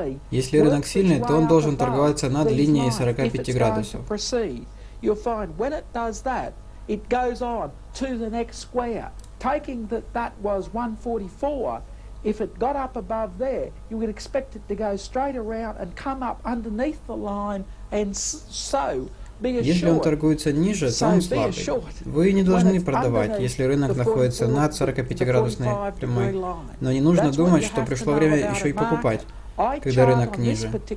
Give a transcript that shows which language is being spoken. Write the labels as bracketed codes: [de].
[ru] Если рынок сильный, то он должен торговаться над линией 45 градусов. [en] If it got up above there, you would expect it to go straight around and come up underneath the line and so. [ru] Если он торгуется ниже, то он слабый. Вы не должны продавать, если рынок находится над 45-градусной прямой. Но не нужно думать, что пришло время еще и покупать, когда рынок ниже.